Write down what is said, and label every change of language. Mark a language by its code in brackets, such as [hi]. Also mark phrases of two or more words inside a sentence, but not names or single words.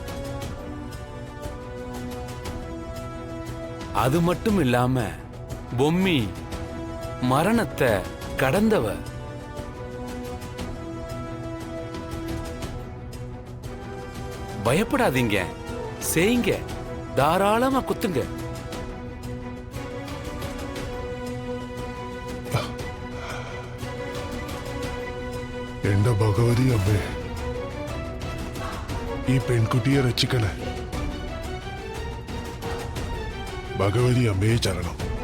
[ta] அது மட்டும் இல்லாம பொம்மி மரணத்தை கடந்தவ. பயப்படாதீங்க, செய்யுங்க, தாராளமா குத்துங்க. [ml] എന്റെ ഭഗവതി അമ്മേ, ഈ പെൺകുട്ടിയെ രക്ഷിക്കണേ. ഭഗവതി അമ്മയെ ചരണം.